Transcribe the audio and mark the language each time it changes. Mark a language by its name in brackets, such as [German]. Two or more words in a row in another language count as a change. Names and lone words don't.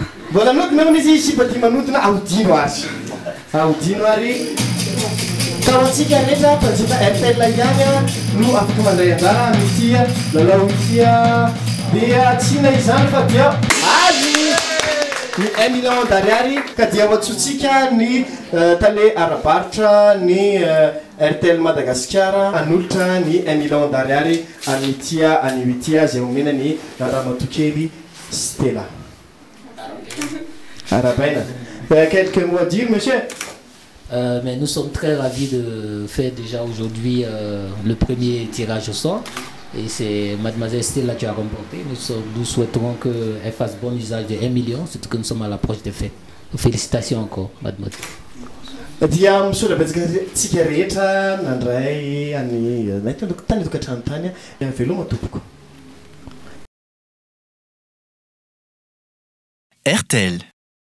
[Malagasy] Mbola anodina moa izy sy mba tia manodina ahodino azy. Ahodino ary kaoantsika rehetra mpanjifa RTL ihany no afaka mandray anjara amin'ity lalao ity dia tsy na izany fa dia azy ny 1 [French] million d'ariary [Malagasy] ka dia hoatsotsika ny tale arabaritra ny RTL Madagasikara anolotra ny 1 [French] million d'ariary [Malagasy] amin'ity an'io ity zay omena ny Ramatokely Stella. Arabaina. [French] Quelques mots à dire, monsieur? Mais nous sommes très ravis de faire déjà aujourd'hui le premier tirage au sort. Et c'est Mademoiselle Stella qui a remporté. Nous souhaiterons qu'elle fasse bon usage de 1 million, surtout que nous sommes à l'approche des fêtes. Félicitations encore, Mademoiselle. [Malagasy] Dia misola betsaka tsika rehetra nandray any tany tokatrano tany veloma tompoko. RTL.